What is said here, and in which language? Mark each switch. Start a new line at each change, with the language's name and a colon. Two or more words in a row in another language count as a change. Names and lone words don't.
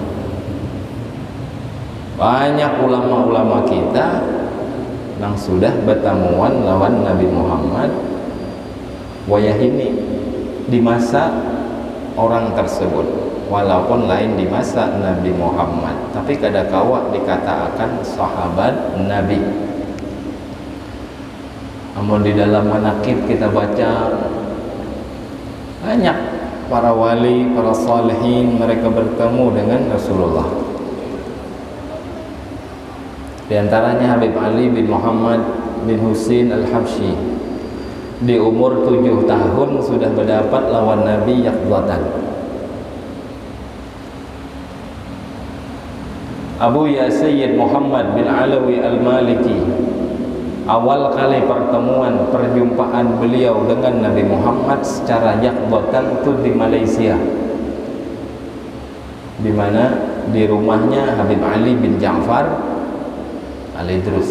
Banjar: Banyak ulama-ulama kita yang sudah bertemuan lawan Nabi Muhammad wayah ini di masa orang tersebut, walaupun lain di masa Nabi Muhammad, tapi kada kawa dikatakan sahabat Nabi.
Indonesian: Namun di dalam manaqib kita baca banyak para wali, para salihin, mereka bertemu dengan Rasulullah. Di antaranya Habib Ali bin Muhammad bin Husain Al-Habsyi, di umur 7 tahun sudah
Banjar: berdapat lawan
Indonesian: Nabi yaqzatan. Abu Ya Sayyid Muhammad bin Alawi Al-Maliki, awal kali pertemuan perjumpaan beliau dengan Nabi Muhammad secara yaqzatan itu di Malaysia, di mana di rumahnya Habib Ali bin Ja'far Al-Idrus.